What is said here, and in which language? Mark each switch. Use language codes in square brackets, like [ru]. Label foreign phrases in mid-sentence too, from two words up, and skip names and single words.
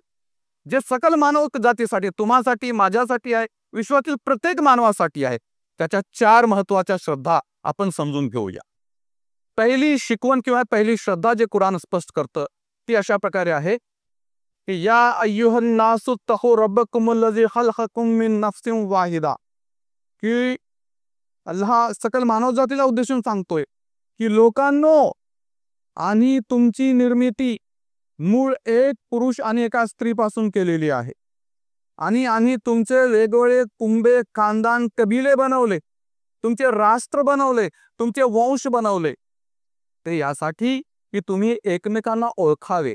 [mr] जे सकल मानव जातीसाठी, तुम्हासाठी, माझ्यासाठी आहे, विश्वातील प्रत्येक मानवासाठी आहे. त्याच्या 4 महत्वाच्या श्रद्धा आपण समजून घेऊया. पहिली शिकवण किंवा पहिली श्रद्धा जे कुराण स्पष्ट करतं ती अशा प्रकारे आहे की [ar] يا أيها الناس اتقوا ربكم الذي خلقكم من نفس واحدة, [mr] की अल्लाह सकल मानव जातीला उद्देशून सांगतोय की लोकांनो, आणि तुमची निर्मिती मूळ एक पुरुष आणि एका स्त्रीपासून केलेली आहे. आणि तुमचे वेगवेगळे कुंबे, खानदान, कबिले बनवले, तुमचे राष्ट्र बनवले, तुमचे वंश बनवले, ते यासाठी की तुम्ही एकमेकांना ओळखावे.